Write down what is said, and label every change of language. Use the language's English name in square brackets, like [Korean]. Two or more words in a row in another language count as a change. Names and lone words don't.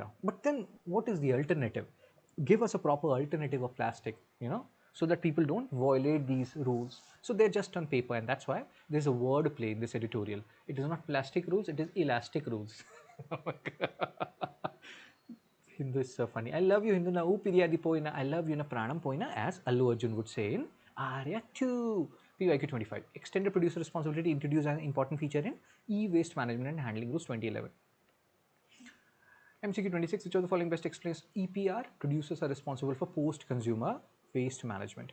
[English] But then what is the alternative? Give us a proper alternative of plastic, you know, so that people don't violate these rules. So they're just on paper, and that's why there's a word play in this editorial. It is not plastic rules, it is elastic rules. Oh my God. Hindu is so funny. I love you, Hindu [Telugu] నా ఊపిరి ఆడి పోయినా. [English] I love you [Telugu] నా ప్రాణం పోయినా, [English] as Allu Arjun would say in Arya 2. PYQ 25. Extended producer responsibility introduced as an important feature in e-waste management and handling rules 2011. MCQ 26, which of the following best explains EPR? Producers are responsible for post-consumer waste management.